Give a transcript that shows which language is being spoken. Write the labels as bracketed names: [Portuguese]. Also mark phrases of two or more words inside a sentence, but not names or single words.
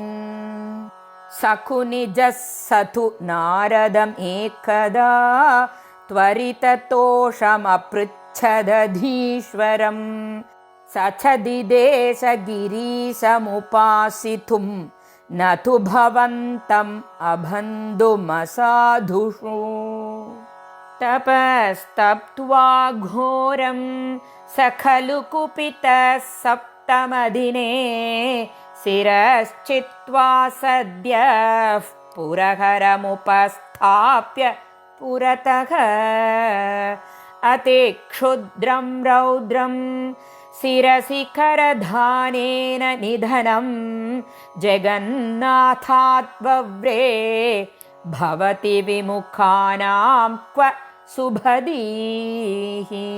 [Sanskrit] സഖുനിജഃ സതു നാരദം ഏകദാ ത്വരിതതോഷമപൃച്ഛദധീശ്വരം സചദിദേശ ഗിരീശമുപാസിതും ന തു ഭവന്തം അബന്ധുമസാധുഷു. തപസ്തപ്ത്വാ ഘോരം स खलु कुपितः सप्तमदिने शिरश्चित्वा सद्यः पुरहरमुपस्थाप्य पुरतः अतिक्षुद्रं रौद्रं शिरसि करधानेन निधनं जगन्नाथात् वव्रे भवति विमुखानां क्व सुभदीः.